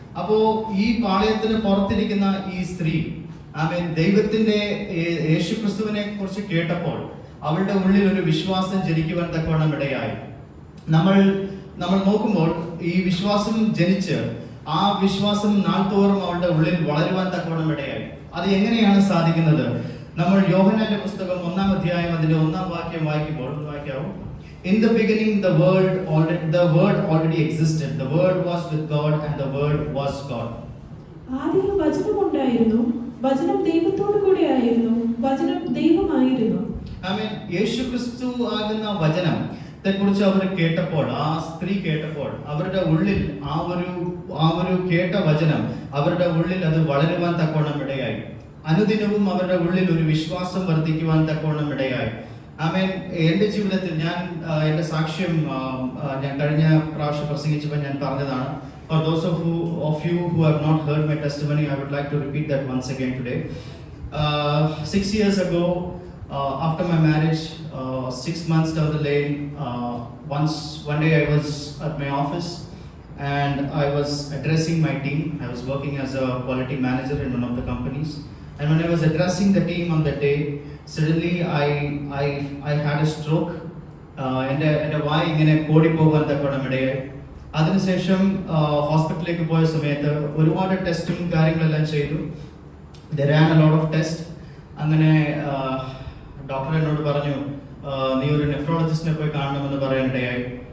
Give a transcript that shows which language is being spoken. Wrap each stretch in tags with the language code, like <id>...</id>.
<ml>അപ്പോ ഈ പാളയത്തിന് പുറത്തിരിക്കുന്ന ഈ സ്ത്രീ, ആമേൻ, ദൈവത്തിന്റെ യേശുക്രിസ്തുവിനെ കുറിച്ച് കേട്ടപ്പോൾ അവളുടെ ഉള്ളിൽ ഒരു വിശ്വാസം ജനിക്കുവാൻ തക്കവണ്ണം ഇടയായി. നമ്മൾ നോക്കുമ്പോൾ ഈ വിശ്വാസം ജനിച്ച് ആ വിശ്വാസം നാൾതോറും അവളുടെ ഉള്ളിൽ വളരുവാൻ തക്കവണ്ണം ഇടയായി. അത് എങ്ങനെയാണ് സാധിക്കുന്നത്? നമ്മൾ യോഹന്നാന്റെ പുസ്തകം 1-ാം അധ്യായം അതിന്റെ 1-ാം വാക്യം വായിക്കാവും.</ml> <en>In the beginning the word already existed. The word was with God and the word was God.</en> <ml>ആദിയിൽ വചനം ഉണ്ടായിരുന്നു, വചനം ദൈവത്തോടു കൂടെ ആയിരുന്നു, വചനം ദൈവമായിരുന്നു. ആമേൻ. യേശുക്രിസ്തു ആകുന്ന വചനത്തെ കുറിച്ച് അവർ കേട്ടപ്പോൾ, ആ സ്ത്രീ കേട്ടപ്പോൾ അവരുടെ ഉള്ളിൽ ആ ഒരു കേട്ട വചനം അവരുടെ ഉള്ളിൽ അത് വളരുവാൻ തക്കവണ്ണം ഇടയായി. അനുദിനവും അവരുടെ ഉള്ളിൽ ഒരു വിശ്വാസം വർദ്ധിക്കുവാൻ തക്കവണ്ണം ഇടയായി. ആമേൻ. എൻ്റെ ജീവിതത്തിൽ എൻ്റെ സാക്ഷ്യം ഞാൻ കഴിഞ്ഞ പ്രാവശ്യം പ്രസംഗിച്ചപ്പോൾ ഞാൻ പറഞ്ഞതാണ്.</ml> <en>For those of you who have not heard my testimony, I would like to repeat that once again today. 6 years ago, after my marriage, 6 months down the lane, one day I was at my office and I was addressing my team. I was working as a quality manager in one of the companies. And when I was addressing the team on that day, suddenly I had a stroke.</en> <ml>എൻ്റെ വായ ഇങ്ങനെ കോടിപ്പോകാൻ തക്കവണ്ണം ഇടയായി. അതിനുശേഷം ഹോസ്പിറ്റലിലേക്ക് പോയ സമയത്ത് ഒരുപാട് ടെസ്റ്റും കാര്യങ്ങളെല്ലാം ചെയ്തു.</ml> <en>They ran a lot of tests.</en> <ml>അങ്ങനെ ഡോക്ടർ എന്നോട് പറഞ്ഞു, നീ ഒരു നെഫ്രോളജിസ്റ്റിനെ പോയി കാണണമെന്ന് പറയാനിടയായി.</ml>